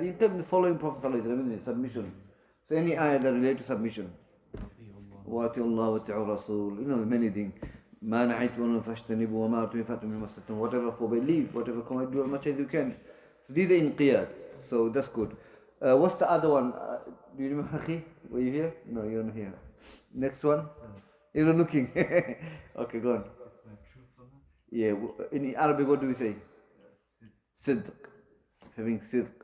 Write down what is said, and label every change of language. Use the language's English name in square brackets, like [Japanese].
[English] In terms of following Prophet sallallahu alaihi wasallam, submission. So any ayah that relate to submission. [Arabic] وَأَطِيعُوا اللَّهَ وَأَطِيعُوا الرَّسُولَ. [English] You know, many things. [Arabic] ما نهيتكم فاجتنبوا وما أمرتم فأتوا مما استطعتم. [English] Whatever forbid, leave. Whatever command, do as much as you can. So these are inqiyad. So that's good. What's the other one? Do you remember, Akhi? Were you here? No, you're not here. Next one? You're not looking. Okay, go on. Yeah, in Arabic, what do we say? Sidq. Having sidq.